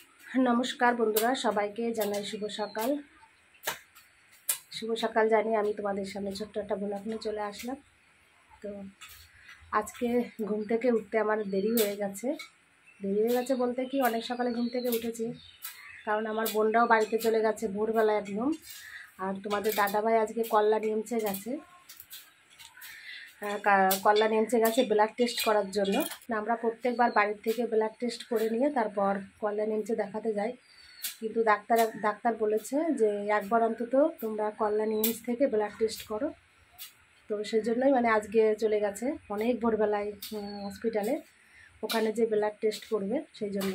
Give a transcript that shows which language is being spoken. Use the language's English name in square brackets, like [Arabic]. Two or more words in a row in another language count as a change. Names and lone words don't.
[Bangla] নমস্কার বন্ধুরা সবাইকে জানাই শুভ সকাল জানিয়ে আমি তোমাদের সামনে ছোট্ট এক ব্লগ নিয়ে চলে আসলাম। তো আজকে ঘুম থেকে উঠতে আমার দেরি হয়ে গেছে বলতে কি অনেক সকালে ঘুম থেকে উঠেছি কারণ আমার বোনরাও বাড়িতে চলে গেছে ভোরবেলা একদম। আর তোমাদের দাদা ভাই আজকে কল্যাণী এইমসে গেছে কল্যাণী এইমসে গেছে कल्ला नेमचे गेছে [English] blood test [Bangla] করার জন্য। আমরা প্রত্যেকবার বাড়ি থেকে [English] blood test [Bangla] করে নিয়ে তারপর কল্যাণী এইমসে দেখাতে যাই, কিন্তু ডাক্তার বলেছে যে একবার অন্তত তোমরা কল্যাণী এমস থেকে [English] blood test [Bangla] করো। তো সেজন্যই মানে আজকে চলে গেছে অনেক ভোরবেলায় হসপিটালে, ওখানে যে [English] blood test [Bangla] করবে সেই জন্য।